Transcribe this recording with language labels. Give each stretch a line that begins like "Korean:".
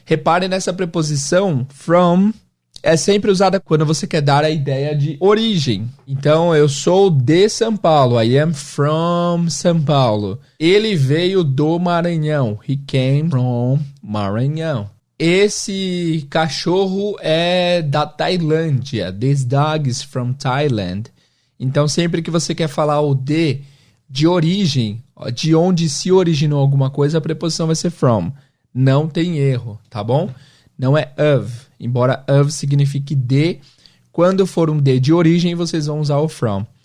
Portuguese: Reparem nessa preposição from. É sempre usada quando você quer dar a ideia de origem. Então, eu sou de São Paulo.
English: I am from São Paulo.
Portuguese: Ele veio do Maranhão.
English: He came from Maranhão.
Portuguese: Esse cachorro é da Tailândia.
English: This dog is from Thailand.
Portuguese: Então, sempre que você quer falar o de origem, de onde se originou alguma coisa, a preposição vai ser from. Não tem erro, tá bom? Não é of. Embora of signifique de, quando for um de origem, vocês vão usar o from.